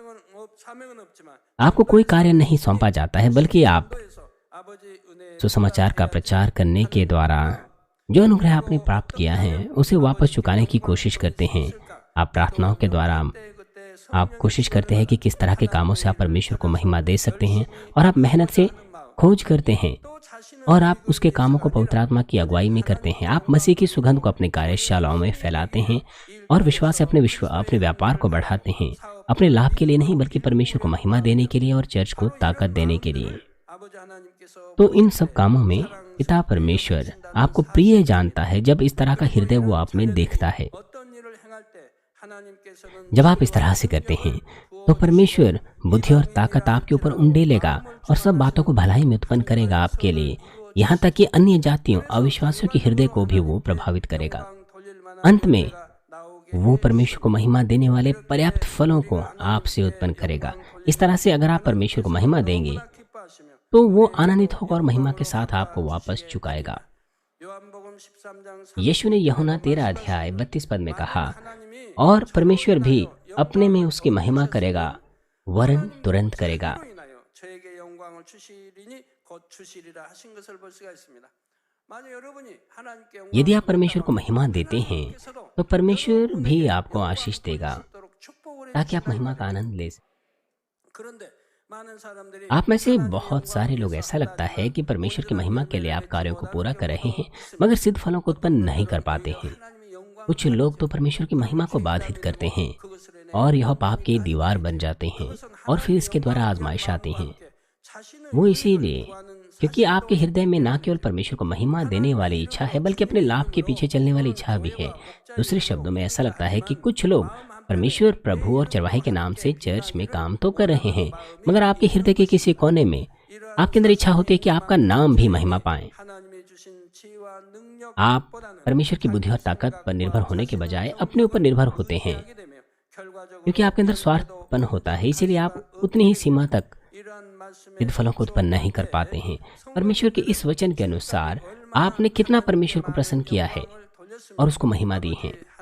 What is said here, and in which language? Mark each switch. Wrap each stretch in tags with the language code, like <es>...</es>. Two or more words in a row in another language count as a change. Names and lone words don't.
<ko>사명은 없지만</ko> <hi>आपको कोई कार्य नहीं सौंपा जाता है, बल्कि आप</hi> <ko>그래서 아버지 은혜</ko> <hi>सुसमाचार का प्रचार करने के द्वारा जो अनुग्रह आपने प्राप्त किया है उसे वापस चुकाने की कोशिश करते हैं। आप प्रार्थनाओं के द्वारा</hi> <ko>그때</ko> <hi>आप कोशिश करते हैं कि किस तरह के कामों से आप परमेश्वर को महिमा दे सकते हैं, और आप मेहनत से खोज करते हैं</hi> <ko>또 자신을</ko> <hi>और आप उसके कामों को पवित्र आत्मा की अगुवाई में करते हैं। आप मसीह की सुगंध को अपने कार्यशालाओं में फैलाते हैं और विश्वास से अपने व्यापार को बढ़ाते हैं, अपने लाभ के लिए नहीं बल्कि परमेश्वर को महिमा देने के लिए और चर्च को ताकत देने के लिए।</hi> <ko>아버지 하나님께서</ko> <hi>तो इन सब कामों में पिता परमेश्वर आपको प्रिय जानता है जब इस तरह का हृदय वो आप में देखता है।</hi> <ko>어떤 일을 행할 때 하나님께서는</ko> <hi>जब आप इस तरह से करते हैं तो परमेश्वर बुद्धि और ताकत आपके ऊपर उंडेलेगा और सब बातों को भलाई में उत्पन्न करेगा आपके लिए, यहाँ तक कि अन्य जातियों अविश्वासियों के हृदय को भी वो प्रभावित करेगा।</hi> <ko>돌릴 만한</ko> <hi>अंत में</hi> <ko>나오게</ko> <hi>वो परमेश्वर को महिमा देने वाले पर्याप्त फलों को आपसे उत्पन्न करेगा। इस तरह से अगर आप परमेश्वर को महिमा देंगे</hi> <ko>기뻐하시며</ko> <hi>तो वो आनंदित होगा और महिमा के साथ आपको वापस चुकाएगा।</hi> <ko>요한복음 13장</ko> <hi>यीशु ने यूहन्ना 13 अध्याय 32 पद में कहा,</hi> <ko>하나님이</ko> <hi>और परमेश्वर भी अपने में उसकी महिमा करेगा, वरन तुरंत करेगा।</hi> <ko>인하여 저에게 영광을 주시리니 곧 주시리라 하신 것을 볼 수가 있습니다. 만약 여러분이 하나님께 영광을</ko> <hi>यदि आप परमेश्वर को महिमा देते हैं तो परमेश्वर भी आपको आशीष देगा</hi> <ko>주도록 축복을</ko> <hi>ताकि आप महिमा का आनंद ले सकें।</hi> <ko>그런데 많은 사람들이</ko> <hi>आप में से बहुत सारे लोग ऐसा लगता है कि परमेश्वर की महिमा के लिए आप कार्यों को पूरा कर रहे हैं मगर सिद्ध फलों को उत्पन्न नहीं कर पाते हैं।</hi> <ko>하나님의 영광</ko> <hi>कुछ लोग तो परमेश्वर की महिमा को बाधित करते हैं</hi> <ko>그것을</ko> <hi>और यह पाप की दीवार बन जाते हैं और फिर इसके द्वारा आजमाइश आती हैं।</hi> <ko>자신을</ko> <hi>वो इसीलिए क्योंकि आपके हृदय में न केवल परमेश्वर को महिमा देने वाली इच्छा है बल्कि अपने लाभ के पीछे चलने वाली इच्छा भी है। दूसरे शब्दों में ऐसा लगता है कि कुछ लोग परमेश्वर प्रभु और चरवाहे के नाम से चर्च में काम तो कर रहे हैं मगर आपके हृदय के किसी कोने में आपके अंदर इच्छा होती है कि आपका नाम भी महिमा पाए।</hi> <ko>하나님이 주신 지혜와 능력</ko> <hi>आप परमेश्वर की बुद्धि और ताकत पर निर्भर होने के बजाय अपने ऊपर निर्भर होते हैं, क्योंकि आपके अंदर स्वार्थ उत्पन्न होता है, इसीलिए आप उतनी ही सीमा तक सिद्ध फलों को उत्पन्न नहीं कर पाते हैं। परमेश्वर के इस वचन के अनुसार आपने कितना परमेश्वर को प्रसन्न किया है और उसको महिमा दी है।</hi>